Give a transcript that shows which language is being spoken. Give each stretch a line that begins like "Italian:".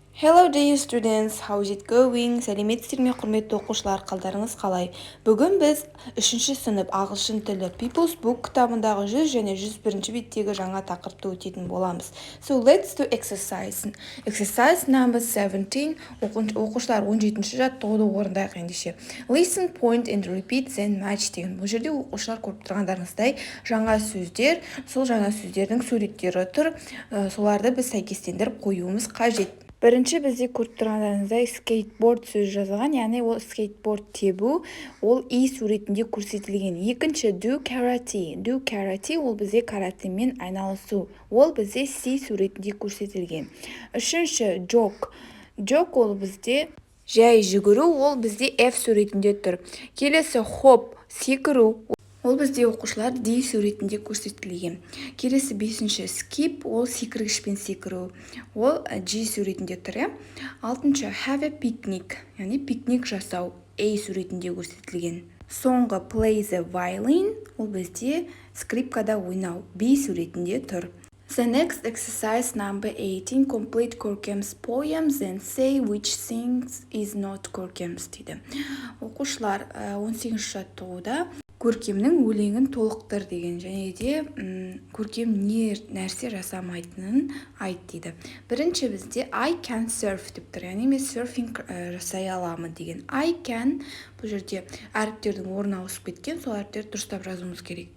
English: Hello dear students, how is it going?
Kazakh: Сәлеметсіздер ме құрметті оқушылар, қалдарыңыз қалай? Бүгін біз 3-ші сынып ағылшын тілі People's Book кітабындағы 100 және 101-ші беттегі жаңа тақырыпты өтетін боламыз.
English: So let's do exercise. Exercise number 17.
Kazakh: Оқушылар 17-ші жаттығуды орындайық ендеше.
English: Listen, point and repeat then match
Kazakh: деген. Бұл жерде оқушылар көріп тұрғандарыңыздай жаңа сөздер, сол жаңа сөздердің суреттері тұр. Соларды біз сәйкестендіріп қоюымыз қажет. Бірінші бізде көріп тұрғандарыңыздай скейтборд сөз жазылған, яғни ол скейтборд тебу, ол и суретінде көрсетілген. Екінші
English: do karate. Do karate
Kazakh: ол бізде каратемен айналысу. Ол бізде си суретінде көрсетілген. Үшінші jog. Jog ол бізде жай жүгіру, ол бізде F суретінде тұр. Келесі hop, секіру. Ол бізде оқушылар D суретінде көрсетілген. Келесі 5-ші skip, ол секіргішпен секіру. Ол G суретінде тұр. 6-шы
English: have a picnic,
Kazakh: яғни пикник жасау, A суретінде көрсетілген. Соңғы
English: play the violin,
Kazakh: ол бізде скрипкада ойнау, B суретінде тұр.
English: The next exercise number 18, complete Corkem's poems and say which things is not Corkem's
Kazakh: дейді. Оқушылар 18-ші жаттығуда көркемнің өлеңін толықтыр деген, және де көркем не нәрсе жасамайтынын айт дейді. Бірінші бізде
English: I can surf
Kazakh: деп тұр, яғни мен серфинг жасай аламын деген.
English: I can,
Kazakh: бұл жерде әріптердің орны ауысып кеткен, сол әріптерді дұрыстап жазуымыз керек.